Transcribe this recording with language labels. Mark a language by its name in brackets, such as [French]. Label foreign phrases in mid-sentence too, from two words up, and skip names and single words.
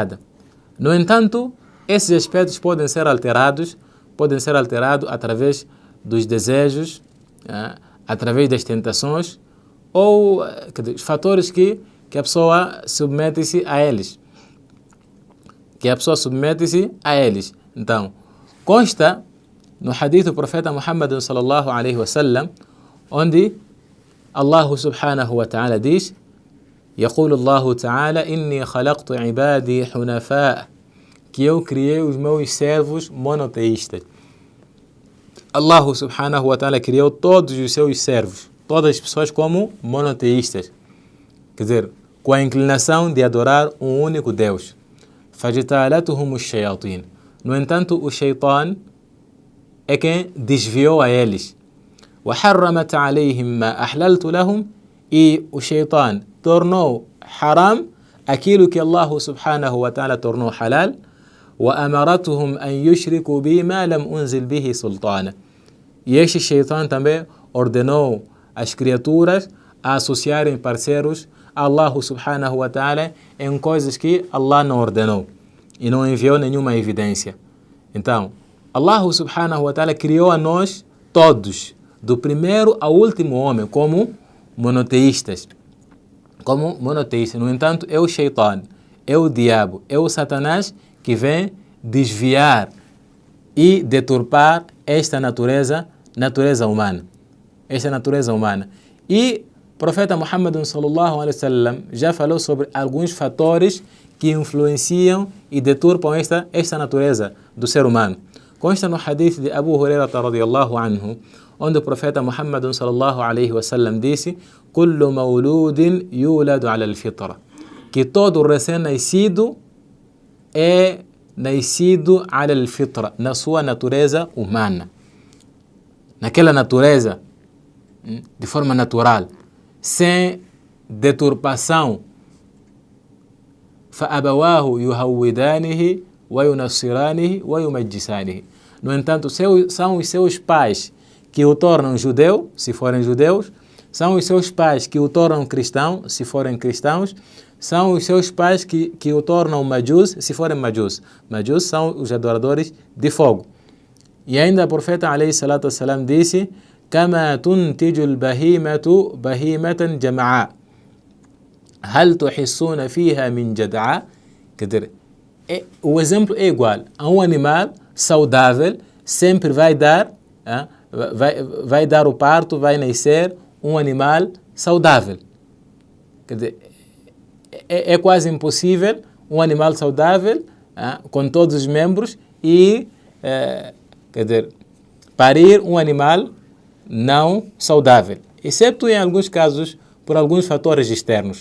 [Portuguese] No entanto, esses aspectos podem ser alterados através dos desejos, através das tentações, ou fatores que a pessoa submete-se a eles. Então, consta no hadith do profeta Muhammad [Arabic] صلى الله عليه وسلم, [Portuguese] onde Allah [Arabic] سبحانه وتعالى [Portuguese] diz: [Arabic] يقول الله تعالى إني خلقت عبادي حنفاء, [Portuguese] que eu criei os meus servos monoteístas. Allah [Arabic] سبحانه وتعالى [Portuguese] criou todos os seus servos, todas as pessoas como monoteístas, quer dizer, com a inclinação de adorar um único Deus. [Arabic] فَجْتَالَتُهُمُ الشَّيَاطِينَ. [Portuguese] No entanto, o Shaitan é quem desviou a eles. [Arabic] وَحَرَّمَتْ عَلَيْهِمْ مَا أَحْلَلْتُ لَهُمْ. [Portuguese] E o Shaitan tornou haram aquilo que Allah [Arabic] سبحانه وتعالى [Portuguese] tornou halal. [Arabic] وَأَمَرَتُهُمْ أَنْ يُشْرِكُوا بِي مَا لَمْ أُنزِلْ بِهِ سُلْطَانًا. [Portuguese] E este Shaitan também ordenou as criaturas a associarem parceiros a Allah [Arabic] سبحانه وتعالى [Portuguese] em coisas que Allah não ordenou e não enviou nenhuma evidência. Então, Allah [Arabic] سبحانه وتعالى [Portuguese] criou a nós todos, do primeiro ao último homem, como monoteístas. No entanto, é o Shaitan, é o diabo, é o Satanás que vem desviar e deturpar esta natureza humana. E o profeta Muhammad [Arabic] صلى الله عليه وسلم [Portuguese] já falou sobre alguns fatores que influenciam e deturpam esta natureza do ser humano. Consta no hadith de Abu Hurairah [Arabic] رضي الله عنه, [Portuguese] onde o profeta Muhammad [Arabic] صلى الله عليه وسلم [Portuguese] disse: [Arabic] "كل مولود يولد على الفطرة", [Portuguese] que todo recém-nascido é nascido [Arabic] على الفطرة, [Portuguese] na sua natureza humana, naquela natureza de forma natural, sem deturpação. [Arabic] فَأَبَوَاهُ يُهَوِّدَانِهِ وَيُنَصِّرَانِهِ وَيُمَجِّسَانِهِ. [Portuguese] No entanto, são os seus pais que o tornam judeu, se forem judeus, são os seus pais que o tornam cristão, se forem cristãos, são os seus pais que o tornam majus, se forem majus. Majus são os adoradores de fogo. E ainda o profeta [Arabic] عليه الصلاة والسلام disse: كما تنتج البهيمة بهيمة جمعاء هل تحسون فيها من جدعاء. [Portuguese] Quer dizer, o exemplo é igual a um animal saudável, sempre vai dar o parto, vai nascer um animal saudável. Quer dizer, é quase impossível um animal saudável, com todos os membros, e quer dizer, parir um animal não saudável, exceto em alguns casos por alguns fatores externos.